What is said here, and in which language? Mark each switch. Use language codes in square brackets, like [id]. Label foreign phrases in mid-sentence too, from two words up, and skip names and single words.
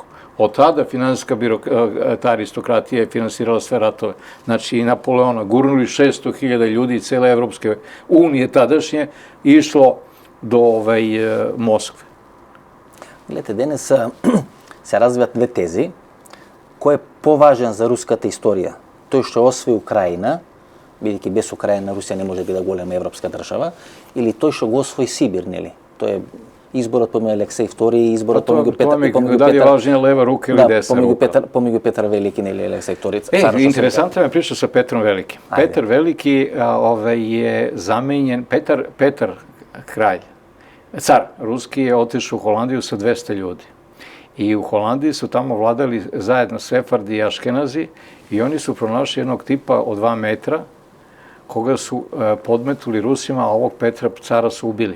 [sr] Od tada ta aristokratija je finansirala sve ratove. Znači i Napoleona, gurnuli 600.000 ljudi i cele Evropske unije tadašnje išlo do Moskve. [mk] Гледајте, денес се развиваат две тези. Ko je povажен за руската историја? Тој што освои Украина, бидејќи без Украина Русија не може да биде голема европска држава, или тој што го освои Сибир, нели? Тоа е изборот помеѓу Алексеј II и изборот помеѓу Петар. Дали е важнија лева рука или десна рука? Помеѓу Петар Велики или Алексеј II. Интересантна е [sr] priča sa Petrom Velikim. Petar Veliki je zamenjen, Petar kralj, car ruski je otišao u Holandiju sa 200 ljudi. I u Holandiji su tamo vladali zajedno Sefardi i Aškenazi i oni su pronašli jednog tipa od 2 metra koga su podmetuli Rusima, a ovog Petra cara su ubili.